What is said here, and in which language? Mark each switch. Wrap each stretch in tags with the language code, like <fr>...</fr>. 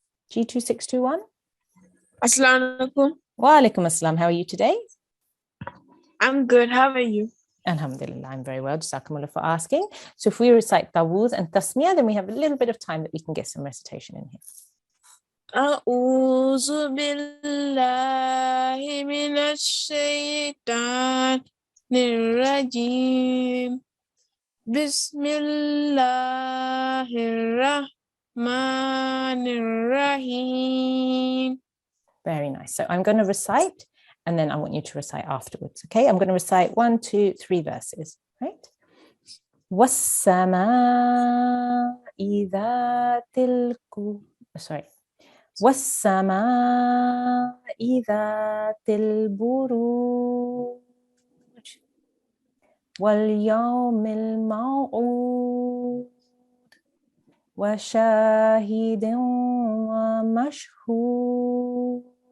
<ar>G2621. Assalamu alaikum.</ar> <en>Wa alaikum assalam. How are you today? I'm good. How are you? Alhamdulillah, I'm very well. Jazakumullah for asking. So if we recite Tawuz and Tasmiyah, then we have a little bit of time that we can get some recitation in here.</en> <ar>أعوذ بالله من الشيطان الرجيم بسم الله الرحمن الرحيم.</ar> <en>Very nice. So I'm going to recite, and then I want you to recite afterwards. Okay, I'm going to recite 1, 2, 3 verses. Right?</en> <ar>والسماء ذات والسماء ذات البروج واليوم الموعود وشاهد ومشهود.</ar>